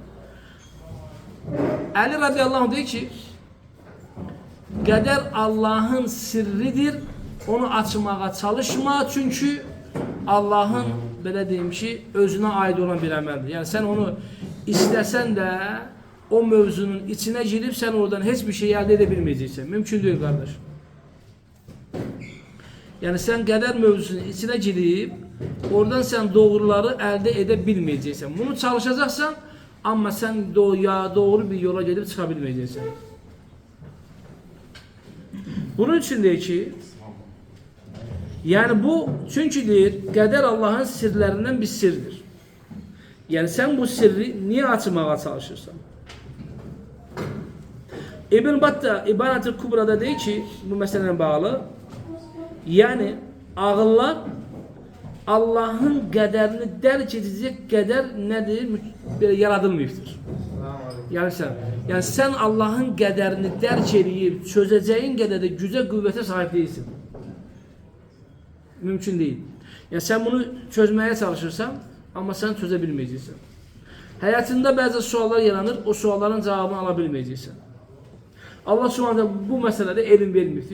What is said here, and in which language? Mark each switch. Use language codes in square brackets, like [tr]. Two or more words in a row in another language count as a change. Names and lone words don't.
[az] Ali radiyallahu anh deyir ki, qədər Allahın sirridir, onu açmağa çalışma, çünkü Allahın, belə deyim ki, özünə aid olan bir əməldir. Yəni sən onu istəsən də [tr] o mövzunun içine girip sen oradan hiçbir şey elde edebilmeyeceksin. Mümkün değil kardeş. Yani sen kader mövzusunun içine girip oradan sen doğruları elde edebilmeyeceksin. Bunu çalışacaksan ama sen doğru bir yola gelip çıkabilmeyeceksin. Bunun için de ki yani bu çünkü değil, kader Allah'ın sirlerinden bir sirdir. Yani sen bu sirri niye açmaya çalışırsan? İbn Battah İbanet-i Kubra'da deyir ki bu meseleye bağlı. [az] Yani ağıllar Allah'ın qədərini dərk edecek qədər nədir? Belə yaradılmayıbdır. [tr] Yani sen Allah'ın qədərini dərk edip çözeceğin qədər də güce qüvvətə sahip değilsin. Mümkün değil. Yani sen bunu çözmeye çalışırsan ama sen çözebilmeyeceksin. Hayatında bazı suallar yaranır, o sualların cevabını alabilmeyeceksin. Allah Subhanahu bu meselede elin vermiştir.